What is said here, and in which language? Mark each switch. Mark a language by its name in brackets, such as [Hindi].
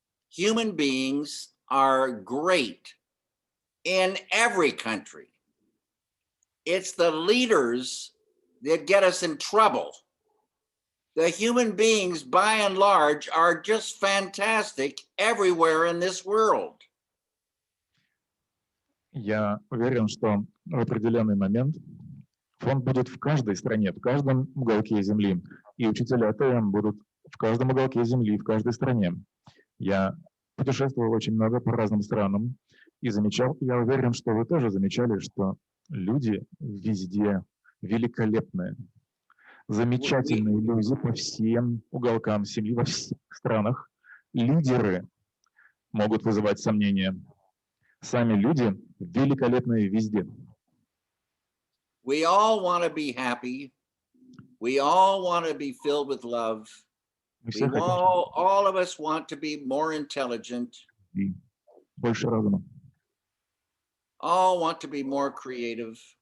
[English] Human beings are great in every country. It's the leaders that get us in trouble. The human beings, by and large, are just fantastic everywhere in this world. [Russian] Я уверен, что в определенный момент фонд будет в каждой стране, в каждом уголке Земли. И учителя ТМ будут в каждом уголке Земли, в каждой стране. Я путешествовал очень много по разным странам и замечал, я уверен, что вы тоже замечали, что люди везде великолепные. Замечательные люди по всем уголкам Земли, во всех странах. Лидеры могут вызывать сомнения. Сами люди великолепные везде. [English] We all want to be happy. We all want to be filled with love. All of us want to be more intelligent. [Russian] Больше разума. [English] All want to be more creative.